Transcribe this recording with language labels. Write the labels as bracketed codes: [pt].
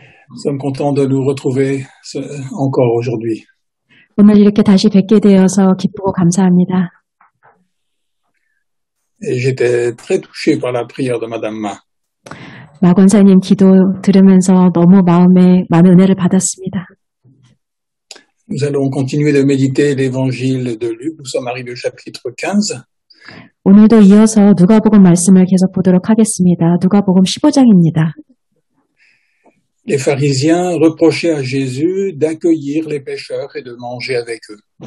[fr] Nous sommes contents de nous retrouver encore aujourd'hui. [ko] 오늘 이렇게 다시 뵙게 되어서 기쁘고 감사합니다. [fr] Et j'étais très touché par la prière de Madame Ma. [ko] 마 권사님 기도 들으면서 너무 마음에 많은 은혜를 받았습니다. [fr] Nous allons continuer de méditer l'évangile de Luc. Nous sommes arrivés au chapitre 15. [ko] 오늘도 이어서 누가복음 말씀을 계속 보도록 하겠습니다. 누가복음 15장입니다. [fr] Les pharisiens reprochaient à Jésus d'accueillir les pécheurs et de manger avec eux.